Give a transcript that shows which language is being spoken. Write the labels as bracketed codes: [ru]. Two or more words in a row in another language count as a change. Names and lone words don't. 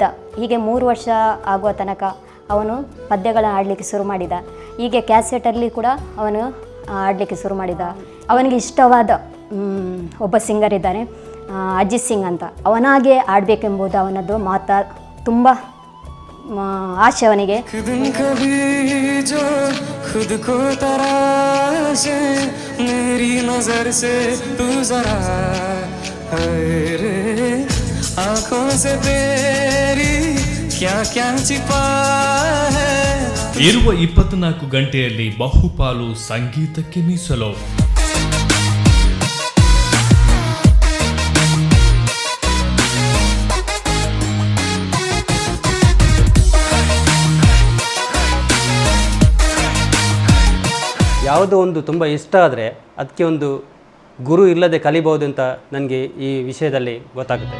[kn] ಹೀಗೆ 3 ವರ್ಷ ಆಗುವ ತನಕ ಅವನು ಪದ್ಯಗಳನ್ನು ಹಾಡಲಿಕ್ಕೆ ಶುರು ಮಾಡಿದ. ಹೀಗೆ ಕ್ಯಾಸೆಟಲ್ಲಿ ಕೂಡ ಅವನು ಹಾಡಲಿಕ್ಕೆ ಶುರು ಮಾಡಿದ. ಅವನಿಗೆ ಇಷ್ಟವಾದ ಒಬ್ಬ ಸಿಂಗರ್ ಇದ್ದಾನೆ, ಅಜಿತ್ ಸಿಂಗ್ ಅಂತ. ಅವನಾಗೆ ಆಡಬೇಕೆಂಬುದು ಅವನದ್ದು ತುಂಬ ಆಸೆ ಅವನಿಗೆ. [hi] खुद को तराशे मेरी नजर से तू जरा रे आंखों से तेरी क्या क्या छिपा है. [kn] ಇರುವ 24 ಗಂಟೆಯಲ್ಲಿ ಬಹುಪಾಲು ಸಂಗೀತಕ್ಕೆ ಮೀಸಲು. ಯಾವುದೋ ಒಂದು ತುಂಬ ಇಷ್ಟ ಆದರೆ ಅದಕ್ಕೆ ಒಂದು ಗುರು ಇಲ್ಲದೆ ಕಲಿಬಹುದು ಅಂತ ನನಗೆ ಈ ವಿಷಯದಲ್ಲಿ ಗೊತ್ತಾಗುತ್ತೆ.